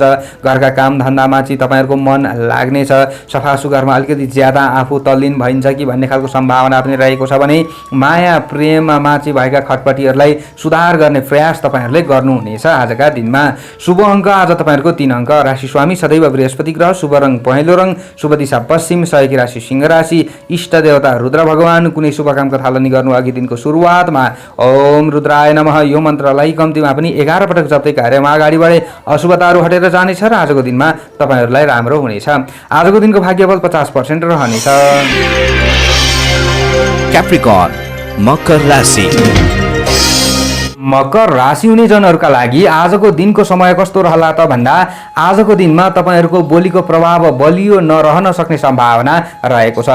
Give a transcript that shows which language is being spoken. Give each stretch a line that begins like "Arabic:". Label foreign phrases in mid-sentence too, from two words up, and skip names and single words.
Nepali: घरका काम धन्दामा चाहिँ तपाईहरुको मन लाग्नेछ। सफा सुग्घरमा अलिकति ज्यादा आफू तल्लीन भइन्छ कि भन्ने खालको सम्भावना पनि रहेको छ भने माया प्रेममा चाहिँ भएका खटपटीहरूलाई सुधार गर्ने प्रयास तपाईहरुले गर्नुहुनेछ। आजका दिनमा शुभ अङ्क आज तपाईहरुको 3 अङ्क। राशि स्वामी सदैव बृहस्पति ग्रह। शुभ रङ पहेँलो रङ। शुभ दिशा पश्चिम। सहयोगी राशि सिंह राशि। इष्ट देवता रुद्र भगवान। कुनै शुभ कामको थालनी गर्नु अघि दिनको सुरुवातमा
Sanskrit: ओम रुद्राय नमः
Nepali: यो मन्त्रलाई कम्तीमा पनि 11 पटक जप्दै कार्यमा अगाडि बढे अशुभताहरू हटेर जानेछ र आजको दिनमा तपाईहरुलाई राम्रो हुनेछ। आजको दिनको भाग्यबल 50% रहनेछ। Capricorn, मकर राशि। मकर राशि हुने जनहरूका लागि आजको दिनको समय कस्तो रहला त भन्दा आजको दिनमा तपाईहरुको बोलीको प्रभाव बलियो नरहन सक्ने सम्भावना रहेको छ।